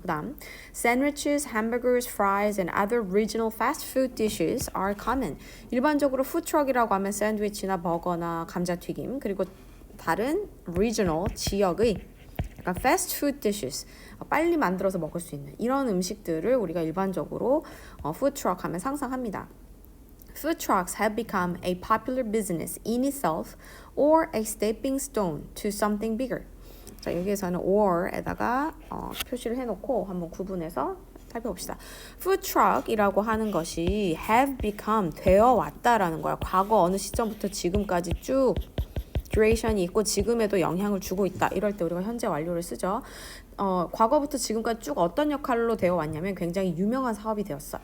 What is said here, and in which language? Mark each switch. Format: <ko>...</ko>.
<ko>그 다음</ko> <en>sandwiches, hamburgers, fries and other regional fast food dishes are common.</en> <ko>일반적으로 푸드트럭이라고 하면 샌드위치나 버거나 감자튀김 그리고 다른 regional, 지역의 약간</ko> <en>fast food dishes,</en> <ko>빨리 만들어서 먹을 수 있는 이런 음식들을 우리가 일반적으로 food truck 하면 상상합니다.</ko> <en>Food trucks have become a popular business in itself or a stepping stone to something bigger.</en> <ko>자, 여기에서는 or에다가 표시를 해놓고 한번 구분해서 살펴봅시다. Food truck이라고 하는 것이</ko> <en>have become,</en> <ko>되어 왔다라는 거야. 과거 어느 시점부터 지금까지 쭉 듀레이션이 있고 지금에도 영향을 주고 있다. 이럴 때 우리가 현재 완료를 쓰죠. 과거부터 지금까지 쭉 어떤 역할로 되어 왔냐면 굉장히 유명한 사업이 되었어.</ko>